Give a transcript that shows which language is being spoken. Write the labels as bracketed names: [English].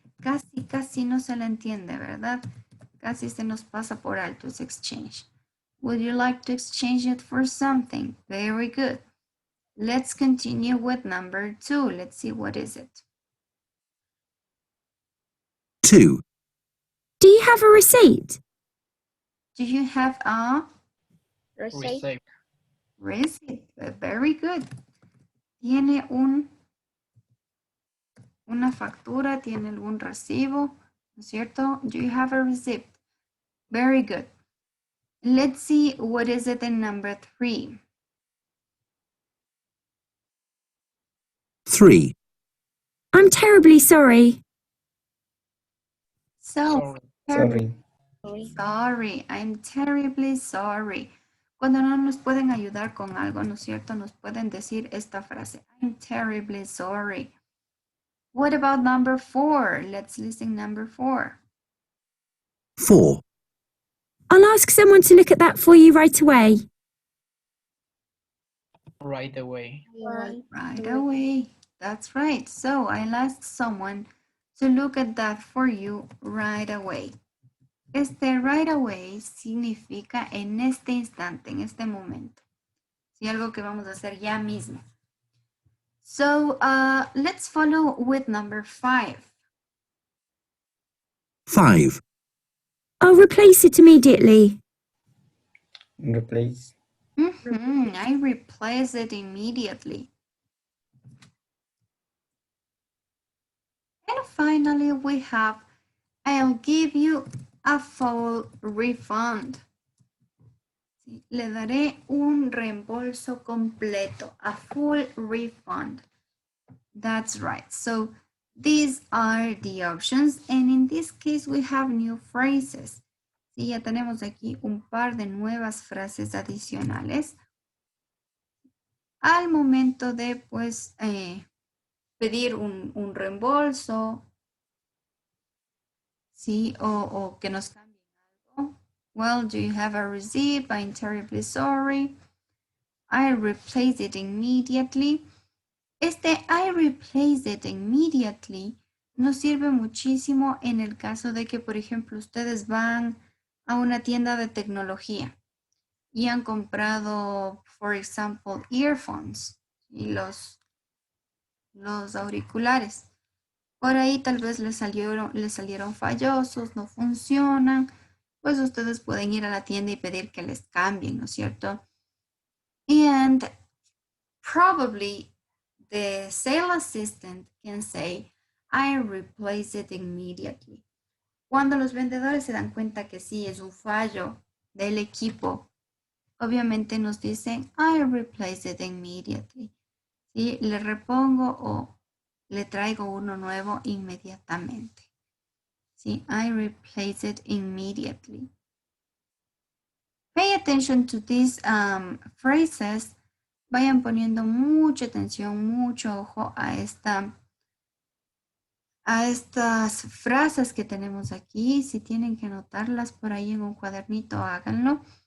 [Spanish] Casi no se la entiende, ¿verdad? Casi se nos pasa por alto, es exchange. [English] Would you like to exchange it for something? Very good. Let's continue with number 2. Let's see, what is it? 2. Do you have a receipt? Do you have a Receipt. receipt? Very good. [Spanish] ¿Tiene una factura? ¿Tiene algún recibo? ¿No es cierto? [English] Do you have a receipt? Very good. Let's see what is it in number 3. 3. I'm terribly sorry. So, Sorry. sorry, I'm terribly sorry. [Spanish] Cuando no nos pueden ayudar con algo, ¿no es cierto? Nos pueden decir esta frase, [English] I'm terribly sorry. What about number 4? Let's listen number 4. 4. I'll ask someone to look at that for you right away. Right away. Right away. That's right. So I'll ask someone to look at that for you right away. [Spanish] Este [English] right away [Spanish] significa en este instante, en este momento. Sí, algo que vamos a hacer ya mismo. [English] So let's follow with number 5. 5. I'll replace it immediately. Replace. I replace it immediately. And finally, we have, I'll give you a full refund. [Spanish] Sí, le daré un reembolso completo, [English] a full refund. That's right. So these are the options. And in this case, we have new phrases. [Spanish] Sí, ya tenemos aquí un par de nuevas frases adicionales. Al momento de, pues, pedir un reembolso, ¿sí? O que nos cambien algo. [English] Well, do you have a receipt? I'm terribly sorry. I replace it immediately. [Spanish] Este [English] I replace it immediately [Spanish] nos sirve muchísimo en el caso de que, por ejemplo, ustedes van a una tienda de tecnología y han comprado, [English] for example, [Spanish] earphones y los auriculares. Por ahí tal vez les salieron fallosos, no funcionan, pues ustedes pueden ir a la tienda y pedir que les cambien, ¿no es cierto? [English] And probably the sales assistant can say, I replace it immediately. [Spanish] Cuando los vendedores se dan cuenta que sí es un fallo del equipo, obviamente nos dicen, [English] I replace it immediately. [Spanish] ¿Sí? Le repongo o le traigo uno nuevo inmediatamente. ¿Sí? [English] I replace it immediately. Pay attention to these phrases. [Spanish] Vayan poniendo mucha atención, mucho ojo a estas frases que tenemos aquí. Si tienen que anotarlas por ahí en un cuadernito, háganlo.